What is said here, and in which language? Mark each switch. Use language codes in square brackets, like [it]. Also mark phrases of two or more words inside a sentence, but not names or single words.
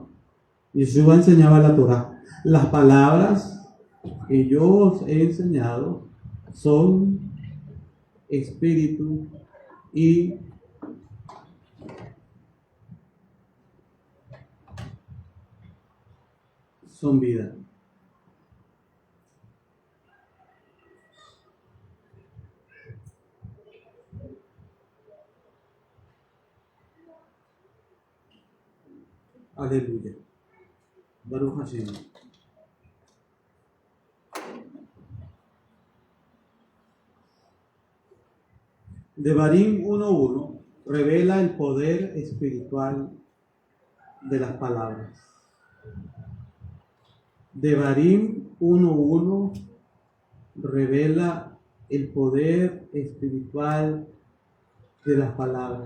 [es] Yeshua enseñaba la Torá. Las palabras que yo os he enseñado son espíritu y son vida. Aleluya. [he] ברוך השם. [es] Devarim 1:1 revela el poder espiritual de las palabras. Devarim 1:1 revela el poder espiritual de las palabras.